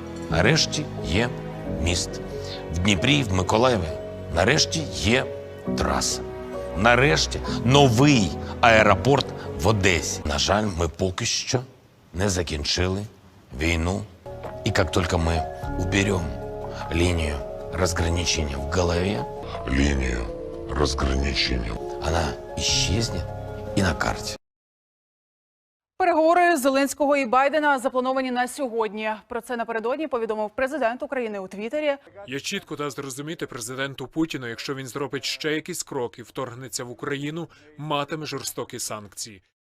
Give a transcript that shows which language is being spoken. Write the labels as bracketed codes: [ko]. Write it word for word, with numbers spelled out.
[uk] Нарешті є міст. В Дніпрі, в Миколаєві. Нарешті є траса. Нарешті новий аеропорт в Одесі. На жаль, ми поки що не закінчили войну, [ru] и как только мы уберем линию разграничения в голове, линию разграничения, она исчезнет и на карте. [uk] Переговори Зеленського і Байдена заплановані на сьогодні. Про це напередодні повідомив президент України у Твіттері. Я чітко дав зрозуміти президенту Путіну, якщо він зробить ще якийсь крок і вторгнеться в Україну, матиме жорстокі санкції.